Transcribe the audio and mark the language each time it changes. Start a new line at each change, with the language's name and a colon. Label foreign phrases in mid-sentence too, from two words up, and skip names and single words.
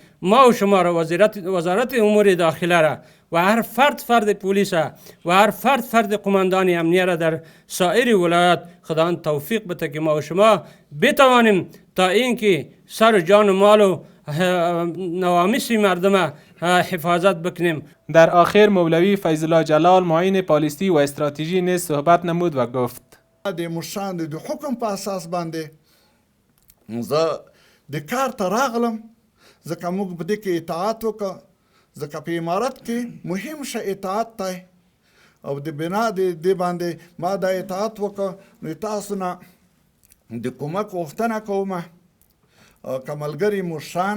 Persian: ما و شما را وزارت امور داخله را و هر فرد پلیس و هر فرد قماندان امنیه را در سایر ولایات خداوند توفیق بده که ما و شما بتوانیم تا اینکه سر و جان و مال و نوامیس مردم حفاظت بکنیم. در آخر مولوی فیض الله جلال معین پالیسی و استراتژی نیز صحبت نمود و گفت
Pashto: د مشران د حکم په اساس باندې زه د کار ته راغلم ځکه موږ په دې کې اطاعت وکړه ځکه په امارت کې مهم شی اطاعت دی او د بنا د دې باندې ما دا اطاعت وکړه نو تاسو نه د کومک غوښتنه کومه که ملګري مشران